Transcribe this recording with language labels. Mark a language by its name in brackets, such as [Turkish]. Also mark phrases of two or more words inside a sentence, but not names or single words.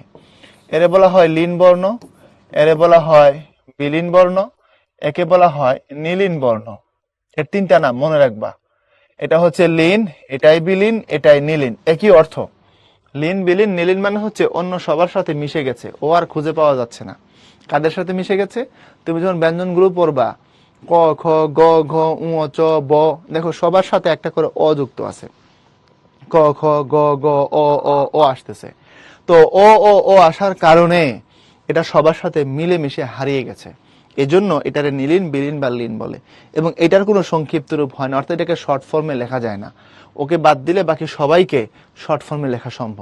[Bangla] এরে বলা হয় লীন বর্ণ, এরে বলা হয় বিলীন বর্ণ, একে বলা হয় নীলিন বর্ণ। এর 3টা নাম মনে রাখবা। এটা হচ্ছে লীন, এটাই বিলীন, এটাই নীলিন, একই অর্থ। লীন, বিলীন, নীলিন মানে হচ্ছে অন্য সবার সাথে মিশে গেছে, ও আর খুঁজে পাওয়া যাচ্ছে না। কাদের সাথে মিশে গেছে? তুমি যখন ব্যঞ্জনগুলো পড়বা, ক, খ, গ, ঘ, উ, চ, ব, দেখো সবার সাথে একটা করে অ যুক্ত আছে। ক, খ, গ, গ, অ, ও আসতেছে। তো ও আসার কারণে এটা সবার সাথে মিলেমিশে হারিয়ে গেছে। এজন্য এটারে নীলিন, বিলীন বা লীন বলে। এবং এটার কোনো সংক্ষিপ্ত রূপ হয় না, অর্থাৎ এটাকে [English] short forme [Bangla] লেখা যায় না। ওকে বাদ দিলে বাকি সবাইকে [English] short forme [Bangla] লেখা সম্ভব।